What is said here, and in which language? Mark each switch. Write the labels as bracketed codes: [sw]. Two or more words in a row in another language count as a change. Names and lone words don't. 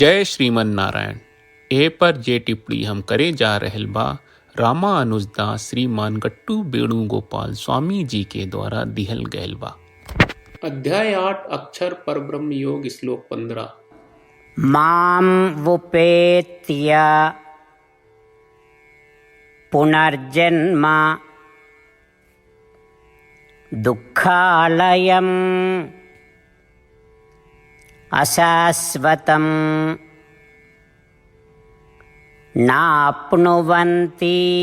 [bho] जय श्रीमन नारायण। ए पर जे टिप्पणी हम करे जा रहल बा रामानुजदास श्रीमान गट्टू वेणुगोपाल स्वामी जी के द्वारा दिहल गयल बा। अध्याय 8 अक्षर परब्रह्म योग श्लोक 15। [sa] मां वुपेत्य पुनर्जन्म दुःखालयम् अशाश्वतं नाप्नुवन्ति